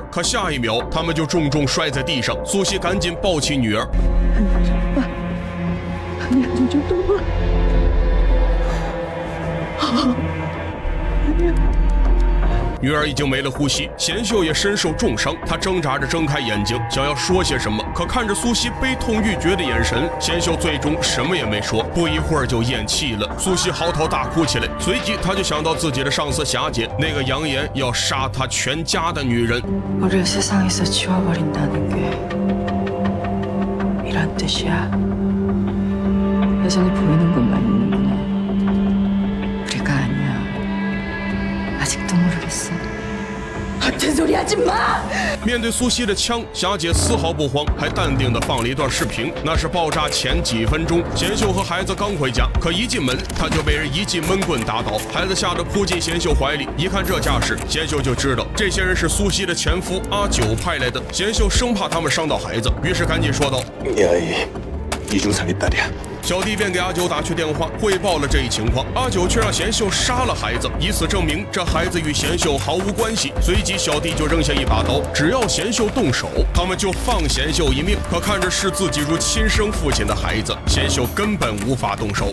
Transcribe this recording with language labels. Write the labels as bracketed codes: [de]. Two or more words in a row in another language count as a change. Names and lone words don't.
[zh] 可下一秒，他们就重重摔在地上。苏西赶紧抱起女儿，女儿已经没了呼吸，贤秀也身受重伤，她挣扎着睁开眼睛，想要说些什么，可看着苏西悲痛欲绝的眼神，贤秀最终什么也没说，不一会儿就咽气了。苏西嚎啕大哭起来，随即她就想到自己的上司霞姐，那个扬言要杀她全家的女人。 [ko] 우리를 세상에서 지워버린다는 게 이런 뜻이야. 여전히 보이는 것만 있는구나. 우리가 아니야. 아직도 모르겠어. 같은 소리 하지 마! [zh] 面对苏西的枪，霞姐丝毫不慌，还淡定地放了一段视频，那是爆炸前几分钟。贤秀和孩子刚回家，可一进门，他就被人一记闷棍打倒，孩子吓得扑进贤秀怀里。一看这架势，贤秀就知道这些人是苏西的前夫阿九派来的。贤秀生怕他们伤到孩子，于是赶紧说道：“ [ko] 이 아이 이중살이 딸이야. [zh] 小弟便给阿九打去电话，汇报了这一情况。阿九却让贤秀杀了孩子，以此证明这孩子与贤秀毫无关系。随即，小弟就扔下一把刀，只要贤秀动手，他们就放贤秀一命。可看着视自己如亲生父亲的孩子，贤秀根本无法动手。